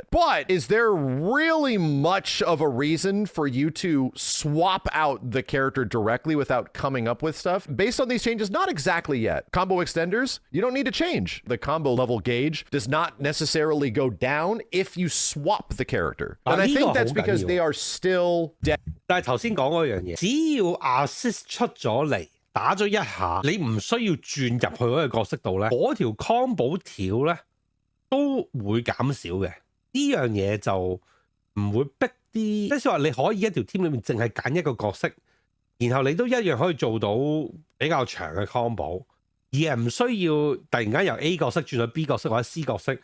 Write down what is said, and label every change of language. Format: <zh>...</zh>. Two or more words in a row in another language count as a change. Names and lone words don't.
<en>But is there really much of a reason for you to swap out the character directly without coming up with stuff? Based on these changes, not exactly yet. Combo extenders, you don't need to change. The combo level gauge does not necessarily go down if you swap the character. And I think that's because they are still dead.</en> <yue>但係頭先講嗰樣嘢，只要 assist 出咗嚟，打咗一下，你唔需要轉入去嗰個角色度咧，嗰條 combo 條咧都會減少嘅。呢樣嘢就唔會逼啲，即係話你可以一條 team 裏面淨係揀一個角色，然後你都一樣可以做到比較長嘅 combo， 而係唔需要突然間由 A 角色轉去 B 角色或者 C 角色。</yue>